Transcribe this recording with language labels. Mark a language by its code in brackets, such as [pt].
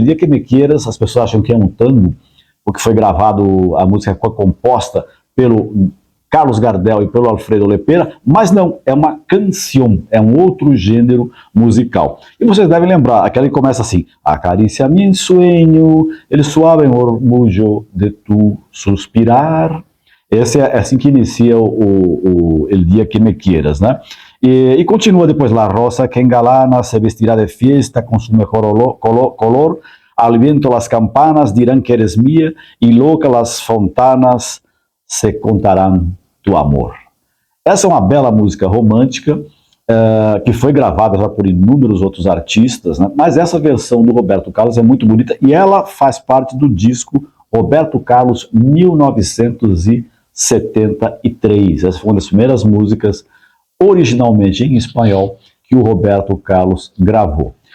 [pt] El Día Que Me Quieras, as pessoas acham que é um tango, porque foi gravado, a música foi composta pelo Carlos Gardel e pelo Alfredo Lepera, mas não, é uma canção, é um outro gênero musical. E vocês devem lembrar, aquela que começa assim: [es] Acaricia-me en sueño, el suave murmullo de tu suspirar. [pt] Esse é assim que inicia o El Día Que Me Quieras, né? E continua depois: [es] La rosa que engalana se vestirá de fiesta con su mejor color, al viento las campanas dirán que eres mía y loca las fontanas se contarán tu amor. [pt] Essa é uma bela música romântica que foi gravada já por inúmeros outros artistas, né? Mas essa versão do Roberto Carlos é muito bonita e ela faz parte do disco Roberto Carlos 1973. Essa foi uma das primeiras músicas originalmente em espanhol que o Roberto Carlos gravou.